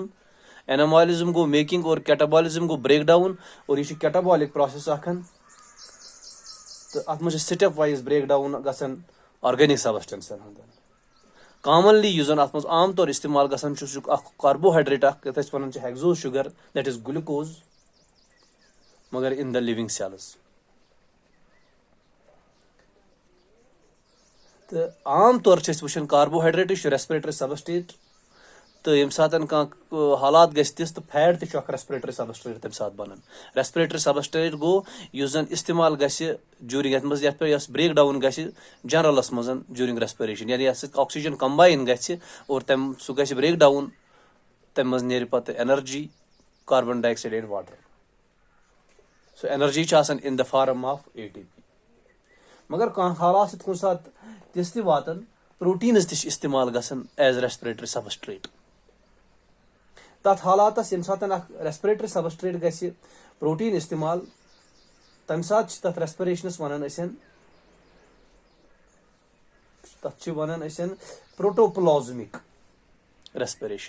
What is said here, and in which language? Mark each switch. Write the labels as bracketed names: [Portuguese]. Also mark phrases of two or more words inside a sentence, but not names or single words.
[Kashmiri] اینابولزم گوٚو میکِنگ اور کیٹابولزم گوٚو [English] break down, [Kashmiri] اور یہِ چھُ [English] catabolic process [Kashmiri] اکھ تہٕ اَتھ منٛز چھِ [English] step wise break down [Kashmiri] گژھان [English] organic substances [Kashmiri] ہُنٛد. کامنلی یُس زن اتھ منٛز عام طور استعمال گژھان چھُ سُہ چھُ اکھ کاربوہایڈریٹ اکھ یتھ أسۍ ونان چھِ [English] hexose sugar, that is glucose, مگر in the living cells. تہٕ عام طور چھِ أسۍ وٕچھان کاربوہایڈریٹ چھُ respiratory substrate, تہٕ ییٚمہِ ساتہٕ کانٛہہ حالات گژھِ تِژھ تہٕ فیٹ تہِ چھُ اکھ respiratory substrate تمہِ ساتہٕ بنان. respiratory substrate گوٚو یُس زن استعمال گژھِ جوٗرِنگ یتھ منٛز یتھ پٮ۪ٹھ یۄس break down گژھِ جنرلس منٛز during respiration, یعنی یتھ سۭتۍ oxygen combine گژھِ اور سُہ گژھِ break down, تمہِ منٛز نیرِ پتہٕ energy, carbon dioxide and water. سُہ ایٚنرجی چھِ آسان in the form of ATP. مگر کانٛہہ حالات چھِ کُنہِ ساتہٕ تِژھ تہِ واتان پروٹیٖنز تہِ چھِ استعمال گژھان as respiratory substrate. تتھ حالاتس ییٚمہِ ساتہٕ اکھ ریسپریٹری سبسٹریٹ گژھِ پروٹیٖن استعمال، تمہِ ساتہٕ چھِ تتھ ریسپریشنس ونان أسۍ protoplasmic respiration.